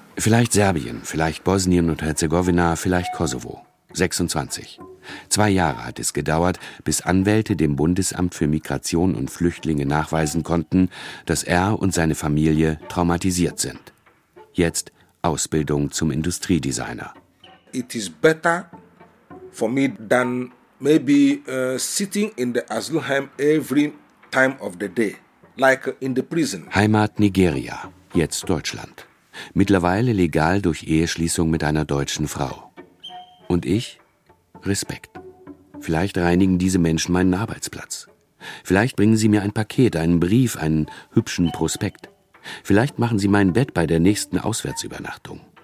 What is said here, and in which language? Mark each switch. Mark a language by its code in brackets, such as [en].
[de] Vielleicht Serbien, vielleicht Bosnien und Herzegowina, vielleicht Kosovo. 26. 2 Jahre hat es gedauert, bis Anwälte dem Bundesamt für Migration und Flüchtlinge nachweisen konnten, dass er und seine Familie traumatisiert sind. Jetzt Ausbildung zum Industriedesigner. [en] It is better for me than maybe sitting in the asylum home every time of the day, like in the prison. [de] Heimat Nigeria, jetzt Deutschland. Mittlerweile legal durch Eheschließung mit einer deutschen Frau. Und ich? Respekt. Vielleicht reinigen diese Menschen meinen Arbeitsplatz. Vielleicht bringen sie mir ein Paket, einen Brief, einen hübschen Prospekt. Vielleicht machen sie mein Bett bei der nächsten Auswärtsübernachtung.